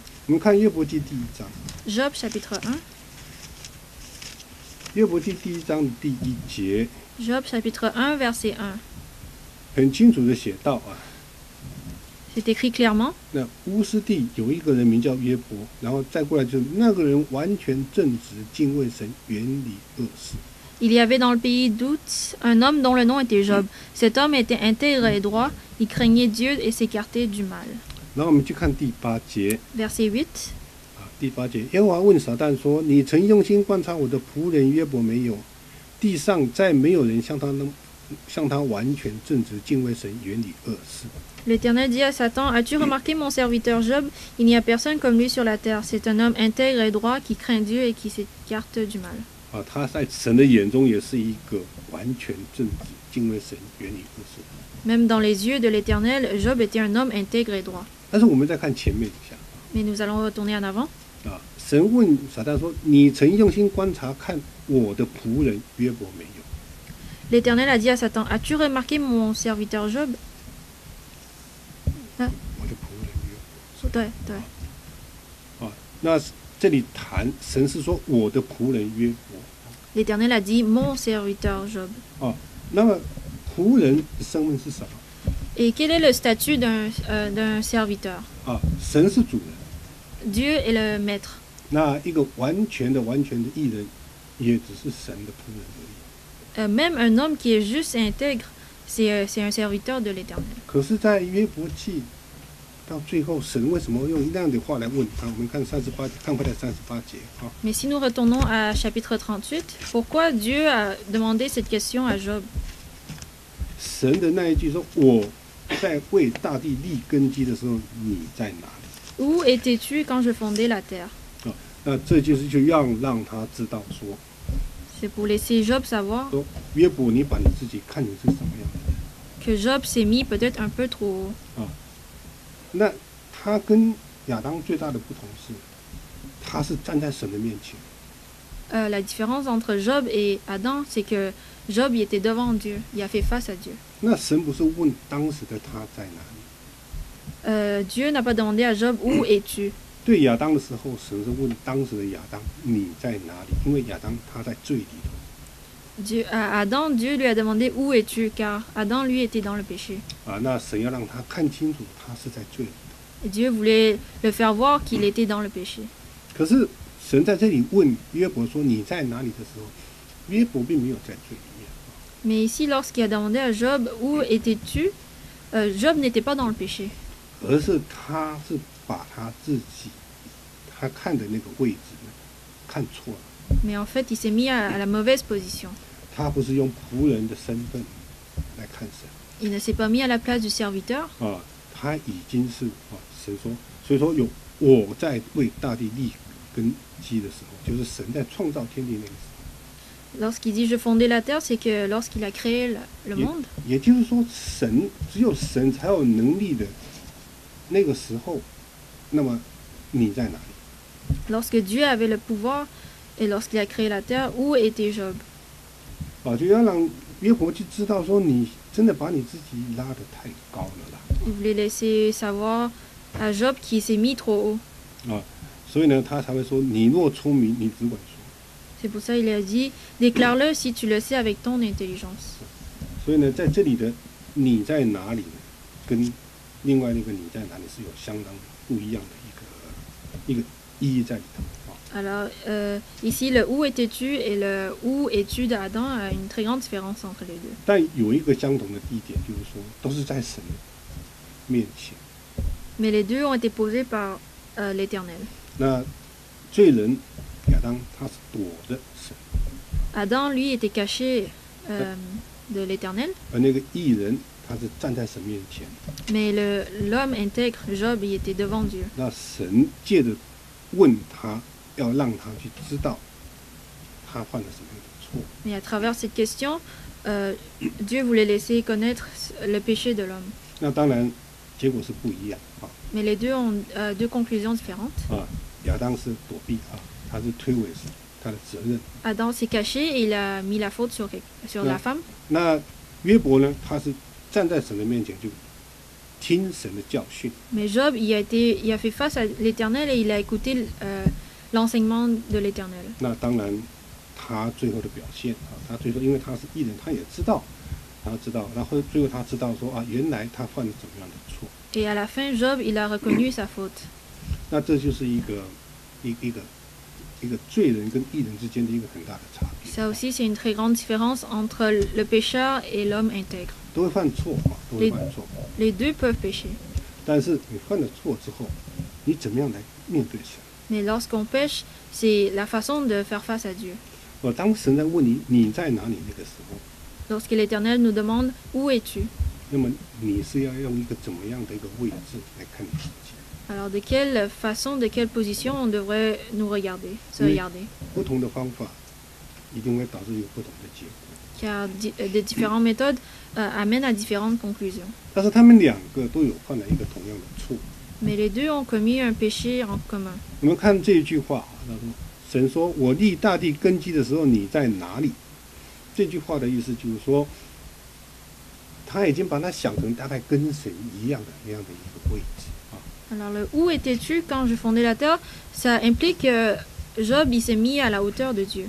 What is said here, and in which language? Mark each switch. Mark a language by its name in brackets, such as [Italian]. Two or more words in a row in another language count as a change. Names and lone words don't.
[Chinese] 我们看约伯记第1章， [French] Job chapitre 1. [Chinese] 约伯记第1章的第1节， [French] Job chapitre 1, verset 1. [Chinese] 很清楚的写到啊， [French] C'est écrit clairement. [Chinese] 那乌斯地有一个人名叫约伯，然后再过来就是那个人完全正直，敬畏神，远离恶事。 [French] Il y avait dans le pays d'Out un homme dont le nom était Job. Cet homme était intègre et droit, il craignait Dieu et s'écartait du mal. [Chinese] 然后我们去看第8节 [French] Verset 8. [Chinese] 啊，第8节，耶和华问撒旦说：“你曾用心观察我的仆人约伯没有？地上再没有人像他完全正直，敬畏神，远离恶事。” [French] L'Éternel dit à Satan, as-tu remarqué mon serviteur Job? Il n'y a personne comme lui sur la terre. C'est un homme intègre et droit qui craint Dieu et qui s'écarte du mal. [Chinese] 啊，他在神的眼中也是一个完全正直、敬畏神、远离恶事。 [French] Même dans les yeux de l'Éternel, Job était un homme intègre et droit. [Chinese] 但是我们再看前面一下 [French] Mais nous allons retourner en avant. [Chinese] 啊，神问撒旦说：“你曾用心观察看我的仆人约伯没有？” [French] L'Éternel a dit à Satan, as-tu remarqué mon serviteur Job? [Chinese] 我的仆人约伯。对对。啊，那这里谈神是说我的仆人约伯。 [French] L'Éternel a dit mon serviteur Job. [Chinese] 啊，那么仆人的身份是什么？ [French] Et quel est le statut d'un serviteur? [Chinese] 啊，神是主人， [French] Dieu est le maître. [Chinese] 那一个完全的义人，也只是神的仆人而已。 [French] Même un homme qui est juste et intègre, c'est un serviteur de l'Éternel. [Chinese] 可是，在约伯记到最后，神为什么用那样的话来问他？我们看38节，看回来38节啊。 [French] Mais si nous retournons à chapitre 38, pourquoi Dieu a demandé cette question à Job? [Chinese] 神的那一句说：“我在为大地立根基的时候，你在哪里？” [French] Où étais-tu quand je fondais la terre? [Chinese] 啊，那这就是就让他知道说， [French] C'est pour laisser Job savoir [Chinese] 说约伯，你把你自己看成是什么样的人？ [French] que Job s'est mis peut-être un peu trop haut. [Chinese] 啊，那他跟亚当最大的不同是，他是站在神的面前。 [French] La différence entre Job et Adam, c'est que Job il était devant Dieu, il a fait face à Dieu. [Chinese] 那神不是问当时的他在哪里？ [French] Dieu n'a pas demandé à Job où es-tu. [Chinese] 对亚当的时候，神是问当时的亚当你在哪里？因为亚当他在罪里头。 [French] Dieu, à Adam, Dieu lui a demandé où es-tu, car Adam lui était dans le péché. [Chinese] 啊，那神要让他看清楚，他是在罪里头。 [French] Et Dieu voulait le faire voir qu'il était dans le péché. [Chinese] 可是神在这里问约伯说你在哪里的时候，约伯并没有在罪里面。 [French] Mais ici, lorsqu'il a demandé à Job où étais-tu, Job n'était pas dans le péché. [Chinese] 而是他是把他自己他看的那个位置呢看错了。 [French] Mais en fait, il s'est mis à la mauvaise position. [Chinese] 他不是用仆人的身份来看神 [French] Il ne s'est pas mis à la place du serviteur. [Chinese] 啊，他已经是啊，神说，所以说有我在为大地立根基的时候，就是神在创造天地那个时候。 [French] Lorsqu'il dit je fondais la terre, c'est que lorsqu'il a créé le monde. [Chinese] 也就是说，只有神才有能力的那个时候，那么你在哪里？ [French] Lorsque Dieu avait le pouvoir et lorsqu'il a créé la terre, où était Job? [Chinese] 啊，就要让约伯去知道说，你真的把你自己拉得太高了啦。 [French] Il voulait laisser savoir à Job qu'il s'est mis trop haut. [Chinese] 啊，所以呢，他才会说，你若聪明，你只管说。 [French] C'est pour ça qu'il a dit déclare-le si tu le sais avec ton intelligence. [Chinese] 所以呢，在这里的你在哪里呢？跟另外那个你在哪里是有相当不一样的一个意义在里头啊。 [French] Alors, ici, le où étais-tu et le où es-tu d'Adam a une très grande différence entre les deux. [Chinese] 但有一个相同的地点，就是说都是在神面前。 [French] Mais les deux ont été posés par l'Éternel. [Chinese] 那罪人亚当他是躲着神， [French] Adam, lui, était caché de l'Éternel, [Chinese] 而那个义人他是站在神面前。 [French] mais l'homme intègre, Job, il était devant Dieu. [Chinese] 那神借着问他，要让他去知道， 他犯了什么样的错。 [French] Et à travers cette question, Dieu voulait laisser connaître le péché de l'homme. [Chinese] 那当然，结果是不一样啊。 [French] Mais les deux ont deux conclusions différentes. [Chinese] 亚当是躲避他是推诿他的责任。 [French] Adam s'est caché et il a mis la faute sur la femme. [Chinese] 那约伯呢，他是站在神的面前就听神的教训。 [French] Mais Job, il a fait face à l'Éternel et il a écouté l'enseignement de l'Éternel. [Chinese] 那当然，他最后的表现他最后因为他是义人，他也知道，然后最后他知道说原来他犯了怎么样的错。 [French] Et à la fin, Job, il a reconnu sa faute. [Chinese] 那这就是一个罪人跟义人之间的一个很大的差别。 [French] Ça aussi, c'est une très grande différence entre le pécheur et l'homme intègre. [Chinese] 都会犯错都会犯错。 [French] Les deux peuvent pécher. [Chinese] 但是你犯了错之后，你怎么样来面对神？ [French] Mais lorsqu'on pêche, c'est la façon de faire face à Dieu. [Chinese] 当神在问你在哪里那个时候， [French] Lorsque l'Éternel nous demande où es-tu, [Chinese] 那么你是要用一个怎么样的一个位置来看你自己？ [French] alors de quelle façon, de quelle position on devrait nous regarder, se regarder. [Chinese] 不同的方法一定会导致有不同的结果。 [French] Car des différentes méthodes amènent à différentes conclusions. [Chinese] 但是他们两个都有犯了一个同样的错。 [French] Mais les deux ont commis un péché en commun. [Chinese] 我们看这一句话，他说：“神说，我立大地根基的时候，你在哪里？” 这句话的意思就是说，他已经把它想成大概跟神一样的那样的一个位置啊。 [French] Alors le où étais-tu quand je fondais la terre, ça implique que Job il s'est mis à la hauteur de Dieu.